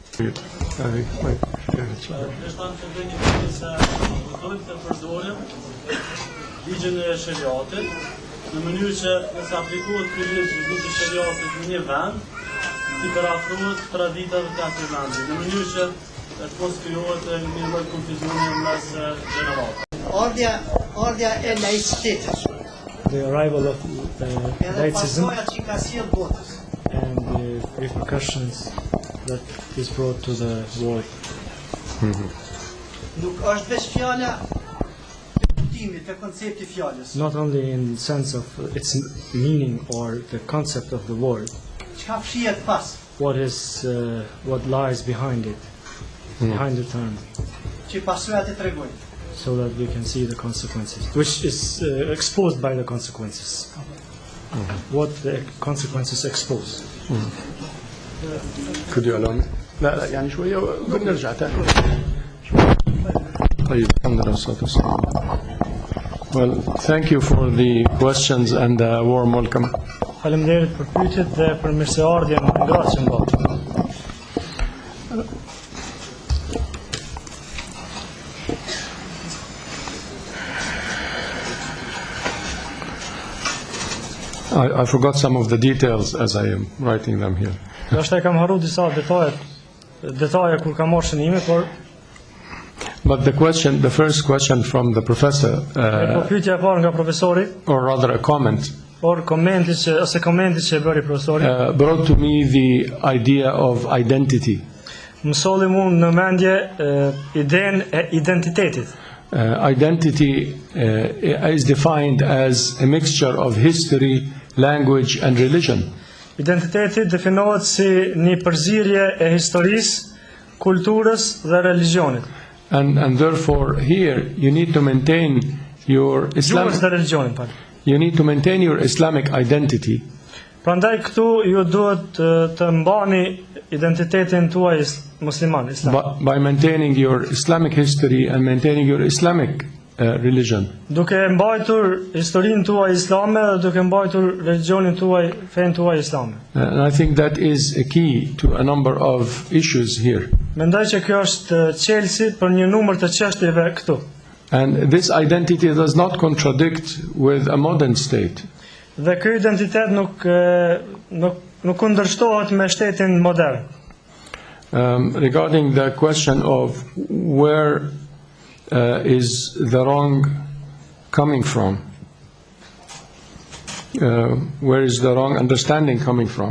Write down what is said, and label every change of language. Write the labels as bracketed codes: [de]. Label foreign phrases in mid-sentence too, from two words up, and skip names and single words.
[sq] Ligjën e shariatit, në mënyrë që nëse aplikohet ky ligj i shariatit në një vend, të parafrohet traditave të atij vendi, në mënyrë që të mos krijohet një lloj konfuzioni mes gjeneratave. Ardha e laicitetit. [en] The arrival of laicism and the repercussions that is brought to the world. [sq] Nuk është veç fjala kuptimit të konceptit fjalës. [en] Not only in sense of its meaning or the concept of the word. [sq] Çka fshihet pas? [en] What lies behind it, behind the term. [sq] Që pasojat e tregojnë. [en] So that we can see the consequences, which is exposed by the consequences. What the consequences expose. Could you allow me? [ar] لا يعني شوية بنرجع تاني. طيب الحمد لله والصلاة والسلام. [en] Well, thank you for the questions and a warm welcome. [sq] Faleminderit për pyetjet dhe për mirëseardhjen e ngrohtëshëm botë. [en] I forgot some of the details as I am writing them here. [sq] Dashka kam harruar disa detaje kur kam marrë shënime, por [en] But the first question from the professor, [sq] pyetja e parë nga profesori, [en] or rather a comment, [sq] komenti që e bëri profesori, [en] brought to me the idea of identity. [sq] Më solli mua në mendje idenë e identitetit. [en] Identity is defined as a mixture of history, language and religion. [sq] Identiteti definohet si një përzierje e historisë, kulturës dhe religionit. [en] And therefore here you need to maintain your Islamic identity. [sq] Prandaj këtu ju duhet të mbani identitetin tuaj musliman, islam. [en] By maintaining your Islamic history and maintaining your Islamic religion. [sq] Duke mbajtur historinë tuaj islame dhe duke mbajtur religionin tuaj, fen tuaj islame. [en] And I think that is a key to a number of issues here. [sq] Mendoj që kjo është çelësi për një numër të çështjeve këtu. [en] And this identity does not contradict with a modern state. [sq] Dhe ky identitet nuk kundërshtohet me shtetin modern. [en] Regarding the question of where is the wrong coming from, where is the wrong understanding coming from?